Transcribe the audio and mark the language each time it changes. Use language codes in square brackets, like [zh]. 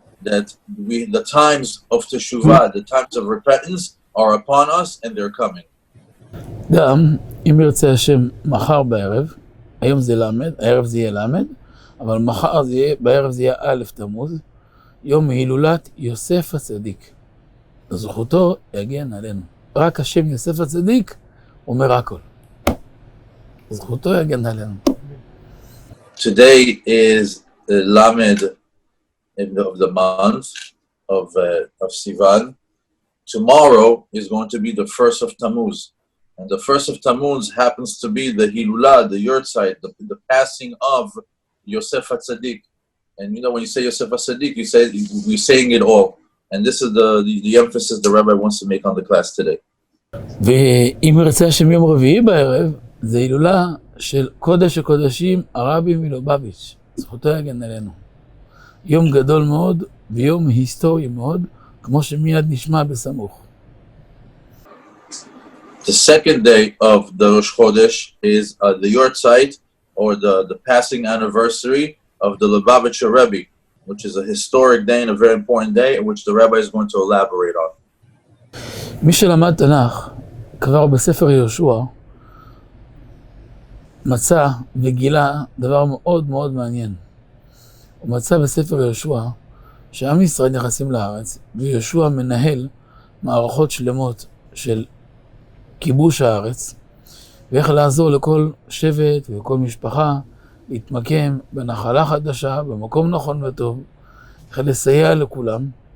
[en] That the times of Teshuvah, the times of repentance, are upon us and they're coming. [he] גם אם ירצה השם מחר בערב, היום זה למד, הערב זה יהיה למד, אבל מחר זה יהיה, בערב זה יהיה א' תמוז, יום הילולת יוסף הצדיק. זכותו יגן עלינו. רק השם יוסף הצדיק אומר הכל. זכותו יגן עלינו. [en] Today is the Lamed of the month of Sivan. Tomorrow is going to be the first of Tammuz. And the first of Tammuz happens to be the Hilulah, the Yurtzeit, the passing of Yosef HaTzadik. And you know, when you say Yosef HaTzadik, we're saying it all. And this is the emphasis the Rabbi wants to make on the class today. [he] ואם ירצה השם יום רביעי בערב, זה הילולה של קודש הקודשים הרבי מלובביץ'. זכותו יגן עלינו. יום גדול מאוד ויום היסטורי מאוד, כמו שמיד נשמע בסמוך. [en] The second day of the Rosh Chodesh is the Yurtzeit, or the passing anniversary of the Lubavitcher Rebbe, which is a historic day and a very important day, which the Rabbi is going to elaborate on. [he] מי שלמד תנ"ך כבר בספר יהושע, מצא וגילה דבר מאוד מאוד מעניין. הוא מצא בספר יהושע שעם ישראל נכנסים לארץ, ויהושע מנהל מערכות שלמות של כיבוש הארץ, ואיך לעזור לכל שבט ולכל משפחה להתמקם בנחלה חדשה, במקום נכון וטוב, איך לסייע לכולם.